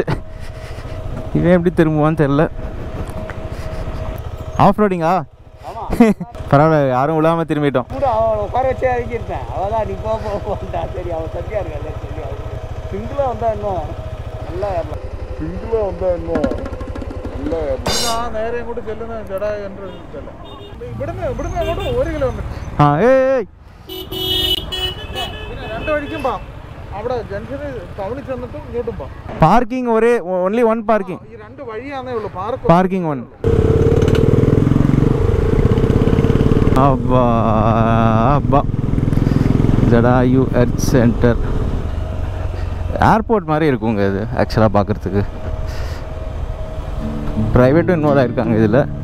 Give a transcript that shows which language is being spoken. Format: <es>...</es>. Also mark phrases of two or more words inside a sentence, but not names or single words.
<ta>இவன் எப்படி திரும்புவான்னு தெரில.</ta> <en>off roading?</en> <ta>பரவாயில்ல, யாரும் விழாமல் திரும்பிட்டோம். உட்கார வச்சே இறங்கிருந்தேன். அவதான் நீ போட்டா சரி, அவன் சத்தியா இருக்காது. சரி, அவன் சிங்கிளாக வந்தா இன்னும் நல்லா ஏறலாம்.</ta> <ml>നേരെ അങ്ങോട്ട് ചെല്ലുന്ന ജടായു എൻട്രൻസ് അല്ല, ഇവിടുന്ന് അങ്ങോട്ട് 1 കിലോമീറ്റർ. പിന്നെ 2 വഴിക്കും പോവാം. അവിടെ ജംഗ്ഷനിൽ ടൗണിൽ ചെന്നിട്ടും ഇങ്ങോട്ടും പോവാം.</ml> <en>parking only one parking.</en> <ml>ഈ 2 വഴിയാണേ ഉള്ളൂ.</ml> <en>parking one.</en> <ta>அப்பா ஜடாயு எர்த் சென்டர். ஏர்போர்ட் மாதிரி இருக்குங்க இது ஆக்சுவலாக பார்க்குறதுக்கு. ப்ரைவேட்டும் இன்வால்வ் ஆகிருக்காங்க இதில்.</ta>